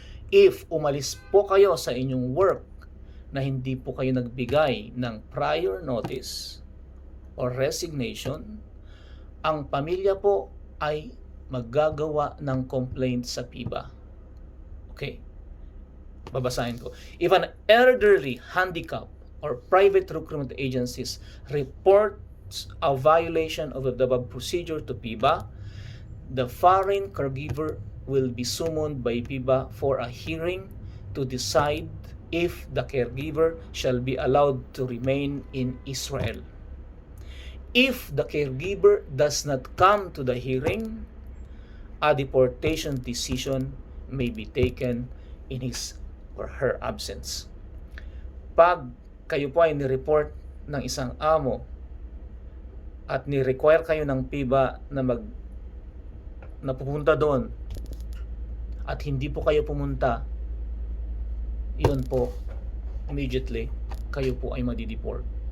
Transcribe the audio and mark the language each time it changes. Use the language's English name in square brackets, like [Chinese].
[Filipino] If umalis po kayo sa inyong work na hindi po kayo nagbigay ng [English] prior notice or resignation, [Filipino] ang pamilya po ay maggagawa ng complaint sa PIBA. Okay? Babasahin ko. [English] If an elderly, handicapped, or private recruitment agencies reports a violation of the above procedure to PIBA, the foreign caregiver will be summoned by PIBA for a hearing to decide if the caregiver shall be allowed to remain in Israel. If the caregiver does not come to the hearing, a deportation decision may be taken in his or her absence. [Filipino] Pag kayo po ay ni-report ng isang amo at ni-require kayo ng PIBA na pupunta doon at hindi po kayo pumunta, yun po, immediately, kayo po ay madi-deport.